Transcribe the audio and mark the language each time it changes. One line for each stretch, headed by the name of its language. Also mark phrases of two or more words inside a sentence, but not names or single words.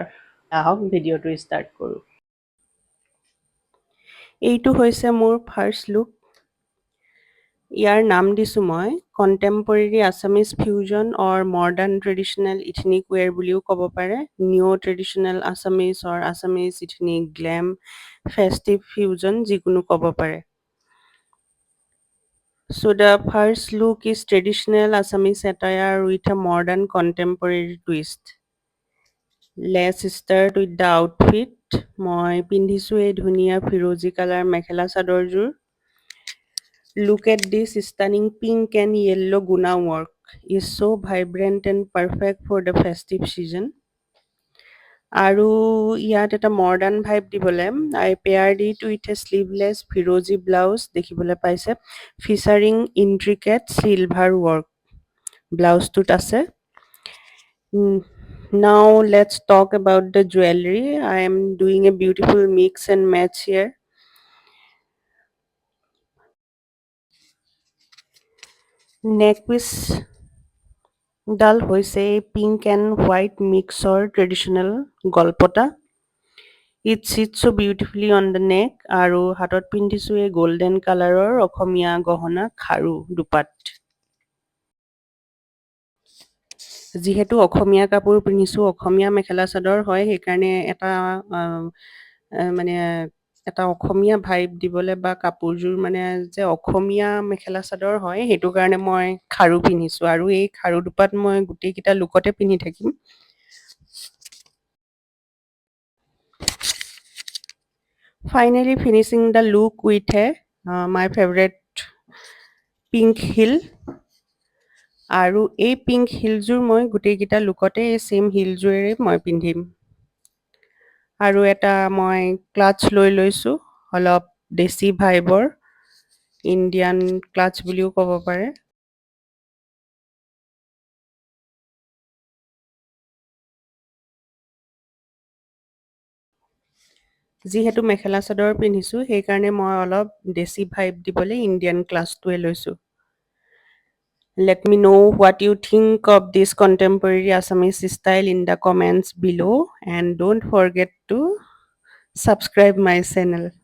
Assamese: আহক ভিডিঅ'টো ষ্টাৰ্ট কৰোঁ। এইটো হৈছে মোৰ
English: first look.
Assamese: ইয়াৰ নাম দিছোঁ মই
English: contemporary Assamese fusion or modern traditional ethnic wear
Assamese: বুলিও ক'ব পাৰে,
English: neo traditional Assamese or Assamese ethnic glam festive fusion,
Assamese: যিকোনো ক'ব পাৰে।
English: So the first look is traditional Assamese attire with a modern contemporary twist. Let's start with the outfit.
Assamese: মই পিন্ধিছোঁ এই ধুনীয়া ফিৰোজি কালাৰ মেখেলা চাদৰযোৰ।
English: Look at this stunning pink and yellow guna work. Is so vibrant and perfect for the festive season.
Assamese: আৰু ইয়াত এটা
English: modern vibe
Assamese: দিবলৈ
English: I paired it with a sleeveless
Assamese: ফিৰোজি ব্লাউজ দেখিবলৈ পাইছে,
English: featuring intricate silver work
Assamese: ব্লাউজটোত আছে।
English: Now let's talk about the jewelry. I am doing a beautiful mix and match here.
Assamese: Neckpiece ডাল হৈছে
English: pink and white mix
Assamese: ট্ৰেডিশ্যনেল গলপতা।
English: It sits so beautifully on the neck
Assamese: আৰু হাতত পিন্ধিছোঁ এই
English: golden colour
Assamese: অসমীয়া গহনা খাৰু দুপাত। যিহেতু অসমীয়া কাপোৰ পিন্ধিছোঁ, অসমীয়া মেখেলা চাদৰ হয়, সেইকাৰণে এটা অসমীয়া ভাইব দিবলৈ বা কাপোৰযোৰ যে অসমীয়া মেখেলা চাদৰ হয়, সেইটো কাৰণে মই খাৰু পিন্ধিছোঁ আৰু এই খাৰু দুপাত মই গোটেইকেইটা লুকতে পিন্ধি থাকিম।
English: Finally finishing the look with my favorite pink heel.
Assamese: আৰু এই
English: pink heel
Assamese: মই গোটেইকেইটা লুকতে এই
English: same heel
Assamese: মই পিন্ধিম। আৰু এটা মই ক্লাচ লৈ লৈছোঁ, অলপ দেশী ভাইবৰ,
English: Indian clutch
Assamese: বুলিও ক'ব পাৰে। যিহেতু মেখেলা চাদৰ পিন্ধিছোঁ, সেইকাৰণে মই অলপ দেশী ভাইব দিবলৈ
English: Indian clutch
Assamese: লৈছোঁ।
English: Let me know what you think of this contemporary Assamese style in the comments below, and don't forget to subscribe my channel.